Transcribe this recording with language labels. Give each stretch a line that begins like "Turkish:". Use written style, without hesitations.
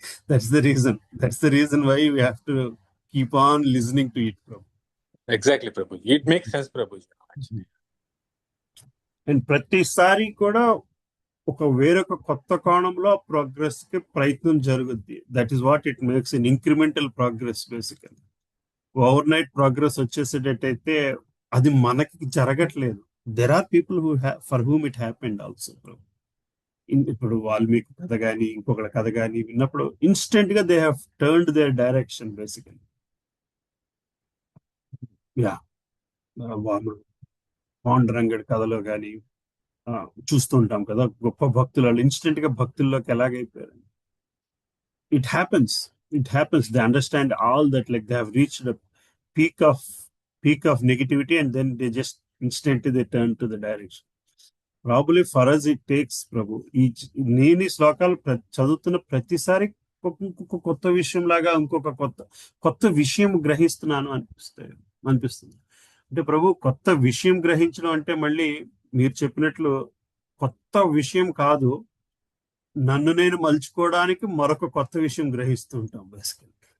English: that's the reason why we have to keep on listening to it, Prabhu. Exactly Prabhu, it makes sense Prabhu.
Telugu: And ప్రతిసారి కూడా వేరొక కొత్త కోణంలో progress కి ప్రయత్నం జరుగుద్ది.
English: That is what it makes in incremental progress. Basically overnight progress
Telugu: వచ్చేసేటట్టయితే అది మనకి జరగట్లేదు.
English: There are people for whom it happened also.
Telugu: ఇప్పుడు వాల్మీకి కథ కానీ ఇంకొకటి కథ కానీ విన్నప్పుడు ఇన్స్టెంట్ గా
English: They have turned their direction basically.
Telugu: పాండురంగడి కథలో కానీ చూస్తుంటాం కదా, గొప్ప భక్తులు వాళ్ళు ఇన్స్టెంట్ గా భక్తుల్లోకి ఎలాగైపోయారు.
English: It happens. They understand all that, like they have reached the peak of negativity and then they just instantly they turn to the direction. Probably for us it takes Prabhu.
Telugu: నేను ఈ శ్లోకాలు చదువుతున్న ప్రతిసారి ఇంకొక కొత్త విషయం లాగా ఇంకొక కొత్త విషయం గ్రహిస్తున్నాను అనిపిస్తుంది. అంటే ప్రభు కొత్త విషయం గ్రహించడం అంటే మళ్ళీ మీరు చెప్పినట్లు కొత్త విషయం కాదు, నన్ను నేను మలుచుకోవడానికి మరొక కొత్త విషయం గ్రహిస్తూ ఉంటాం బేసికల్.